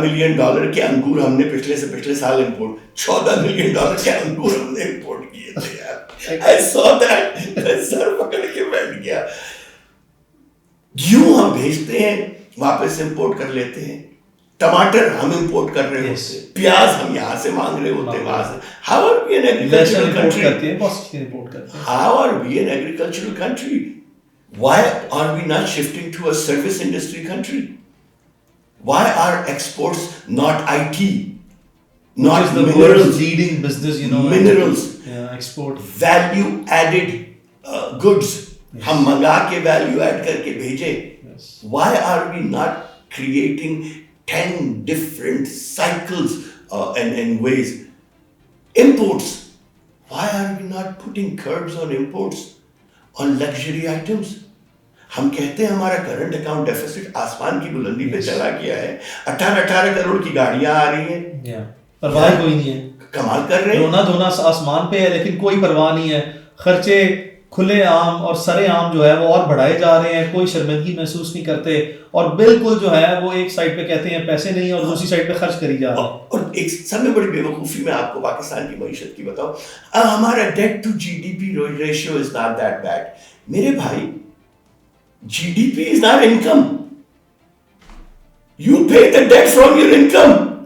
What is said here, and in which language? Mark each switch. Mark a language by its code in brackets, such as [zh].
[ur] Million dollar کے انگور ہم نے پچھلے سال امپورٹ 14 ملین ڈالر کے انگور ہم نے امپورٹ کیے تھے یار. [en] I saw that. [ur] سر پکڑ کے بیٹھ گیا. گیہوں ہم بھیجتے ہیں واپس امپورٹ کر لیتے ہیں. ٹماٹر ہم امپورٹ کر رہے ہوتے ہیں. پیاز ہم یہاں سے مانگ رہے ہوتے ہیں وہاں سے. [en] How are we an agricultural country? How are we an agricultural country? Why are we not shifting to a service industry country? Why are exports not IT? Not the minerals. Leading business, you know. Minerals. Export. Value added goods. [ur] ہم منگا کے value add کر کے بھیجیں. [en] Why are we not creating 10 different cycles and ways? Imports. Why are we not putting curbs on imports, on luxury items? [ur] ہم کہتے ہیں ہمارا کرنٹ اکاؤنٹ ڈیفیسٹ آسمان کی بلندی پہ چلا گیا ہے. 18 کروڑ کی گاڑیاں آ رہی ہیں. پرواہ کوئی نہیں ہے. کمال کر رہے ہیں. رونا دھونا آسمان پہ ہے لیکن کوئی پرواہ نہیں ہے. خرچے کھلے عام اور سرے عام جو ہے وہ اور بڑھائے جا رہے ہیں. کوئی شرمندگی محسوس نہیں کرتے اور بالکل جو ہے وہ ایک سائڈ پہ کہتے ہیں پیسے نہیں اور دوسری سائڈ پہ خرچ کری جا رہے ہیں. اور ایک سب میں بڑی بے وقوفی میں آپ کو پاکستان کی معیشت کی بتاؤں. [en] ہمارا debt to G D P ratio is not that bad. [ur] میرے بھائی [en] GDP is not income. You pay the debt from your income.